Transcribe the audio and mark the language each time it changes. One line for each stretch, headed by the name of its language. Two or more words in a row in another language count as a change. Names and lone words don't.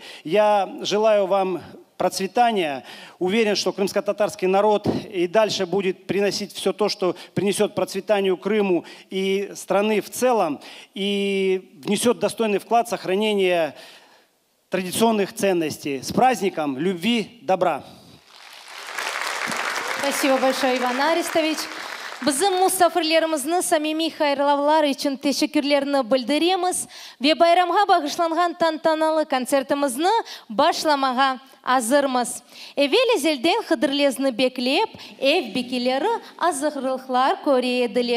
Russian: Я желаю вам процветания. Уверен, что крымско-татарский народ и дальше будет приносить все то, что принесет процветанию Крыму и страны в целом, и внесет достойный вклад в сохранение традиционных ценностей. С праздником любви, добра! Спасибо большое, Иван Аристович.
Crimean Tatar: Bizim musafirlerimizni samimi hayırlamalar için teşekkürlerini bildiremiz ve bayramga bağışlangan tantanалы konsertimizni başlamaga hazırmız. Evvel ezelden Hıdırlesni beklep, ev bekeleri azıqlıqlar köreyediler.